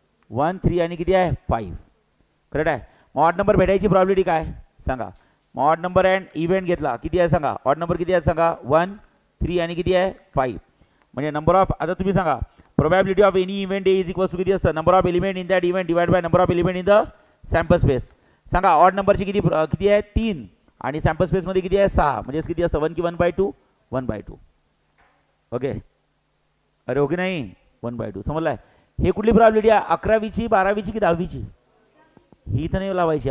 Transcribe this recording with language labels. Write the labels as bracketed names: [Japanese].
[Marathi] 1 3 आणि किती आहे? 5. करेक्ट आहे. मग ऑड नंबर भेटायची प्रॉबिलिटी काय सांगा? मग ऑड नंबर अँड इव्हेंट घेतला किती आहे सांगा? ऑड नंबर किती आहे सांगा? 1 3 आणि किती आहे? 5. म्हणजे नंबर ऑफ. आता तुम्ही सांगा probability of any event is equals to किती असतं? [English] Number of element in that event divide by number of element in the sample space. [Marathi] सांगा ऑड नंबरची किती आहे? 3 आणि सॅम्पल स्पेसमध्ये किती आहे? 6. म्हणजे किती असतं? 1 की 1/2? 1/2. ओके. अरे ओके नाही 1/2 समजलाय. हे कुठली प्रॉबिलिटी आहे? 11वीची 12वीची की 10वीची? ही इथं नाही लावायची.